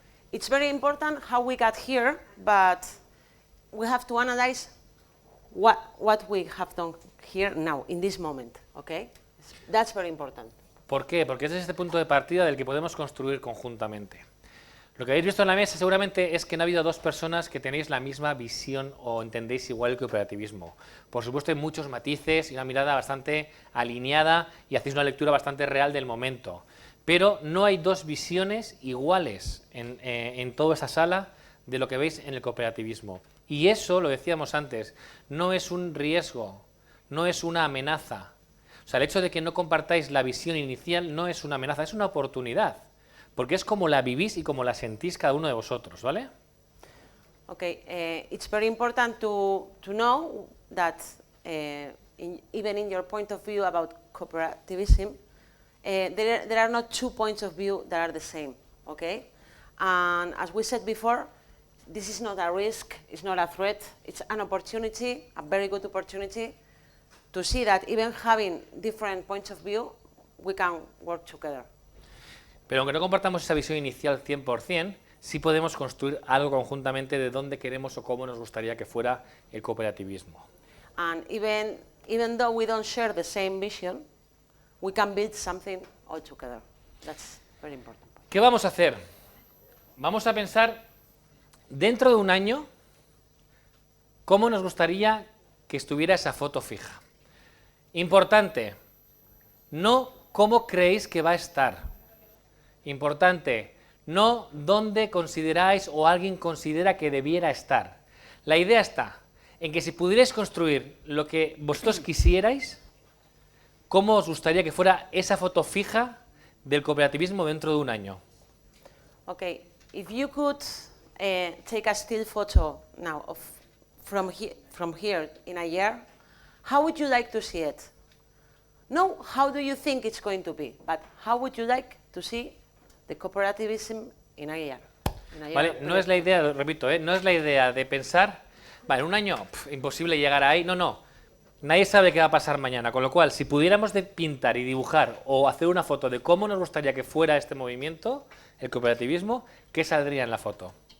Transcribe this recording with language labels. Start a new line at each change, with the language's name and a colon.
English: It's very important how we got here, but we have to analyze what we have done here now, in this moment, okay? That's very important.
Spanish: ¿Por qué? Porque ese es este punto de partida del que podemos construir conjuntamente. Lo que habéis visto en la mesa seguramente es que no ha habido dos personas que tenéis la misma visión o entendéis igual el cooperativismo. Por supuesto hay muchos matices y una mirada bastante alineada y hacéis una lectura bastante real del momento. Pero no hay dos visiones iguales en toda esa sala de lo que veis en el cooperativismo. Y eso, lo decíamos antes, no es un riesgo, no es una amenaza. O sea, el hecho de que no compartáis la visión inicial no es una amenaza, es una oportunidad. Porque es como la vivís y como la sentís cada uno de vosotros, ¿vale?
English: Okay, it's very important to know that even in your point of view about cooperativism, there are not two points of view that are the same, okay? And as we said before, this is not a risk, it's not a threat, it's an opportunity, a very good opportunity to see that even having different points of view, we can work together.
Spanish: Pero aunque no compartamos esa visión inicial 100%, sí podemos construir algo conjuntamente de dónde queremos o cómo nos gustaría que fuera el cooperativismo.
English: And even though we don't share the same vision, we can build something all together. That's very important.
Spanish: ¿Qué vamos a hacer? Vamos a pensar dentro de un año cómo nos gustaría que estuviera esa foto fija. Importante, no cómo creéis que va a estar. Importante, no dónde consideráis o alguien considera que debiera estar. La idea está en que si pudierais construir lo que vosotros quisierais, ¿cómo os gustaría que fuera esa foto fija del cooperativismo dentro de un año?
English: Okay, if you could take a still photo now from here in a year, how would you like to see it? No, how do you think it's going to be, but how would you like to see the cooperativism in a year?
Spanish: Vale, no es la idea, repito, no es la idea de pensar, vale, en un año, imposible llegar ahí, no. Nadie sabe qué va a pasar mañana, con lo cual, si pudiéramos pintar y dibujar o hacer una foto de cómo nos gustaría que fuera este movimiento, el cooperativismo, ¿qué saldría en la foto?